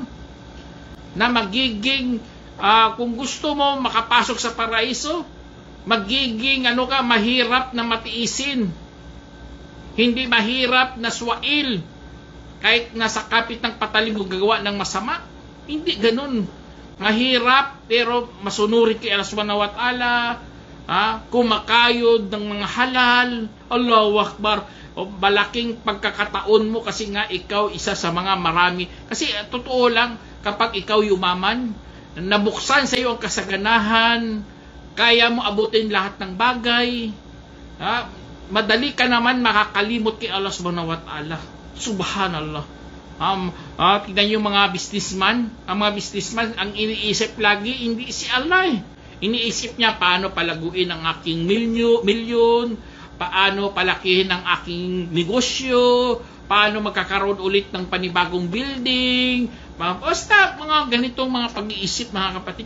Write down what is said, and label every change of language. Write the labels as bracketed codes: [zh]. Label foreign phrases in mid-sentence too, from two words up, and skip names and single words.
[tl] Na magiging, kung gusto mo makapasok sa paraiso, magiging mahirap na matiisin. Hindi mahirap na swail. Kahit nasa kapit ng patalim mo gagawa ng masama. Hindi ganun. Mahirap pero masunuri kay Allah [ar] سبحانه وتعالى. [tl] Kumakayod ng mga halal. [ar] الله أكبر. [tl] Malaking pagkakataon mo kasi nga ikaw isa sa mga marami. Kasi totoo lang, kapag ikaw yumaman, nabuksan sa iyo ang kasaganahan, kaya mo abutin lahat ng bagay, madali ka naman makakalimot kay Allah [ar] سبحانه وتعالى. [tl] Subhanallah. Tignan yung mga businessman. Ang mga businessman, ang iniisip lagi, hindi si Allah Iniisip niya paano palaguin ang aking milyon, paano palakihin ang aking negosyo, paano magkakaroon ulit ng panibagong building, basta mga ganitong mga pag-iisip mga kapatid.